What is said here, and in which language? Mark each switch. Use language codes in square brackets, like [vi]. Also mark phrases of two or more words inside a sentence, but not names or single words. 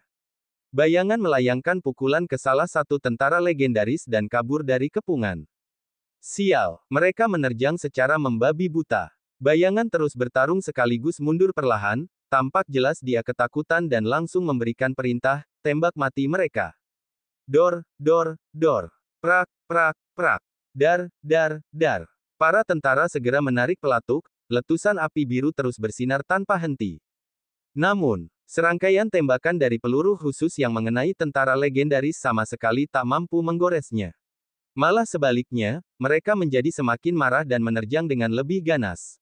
[id] Bayangan melayangkan pukulan ke salah satu tentara legendaris dan kabur dari kepungan. Sial, mereka menerjang secara membabi buta. Bayangan terus bertarung sekaligus mundur perlahan, tampak jelas dia ketakutan dan langsung memberikan perintah, tembak mati mereka. Dor, dor, dor. Prak, prak, prak. Dar, dar, dar. Para tentara segera menarik pelatuk, letusan api biru terus bersinar tanpa henti. Namun, Serangkaian tembakan dari peluru khusus yang mengenai tentara legendaris sama sekali tak mampu menggoresnya. Malah sebaliknya, mereka menjadi semakin marah dan menerjang dengan lebih ganas.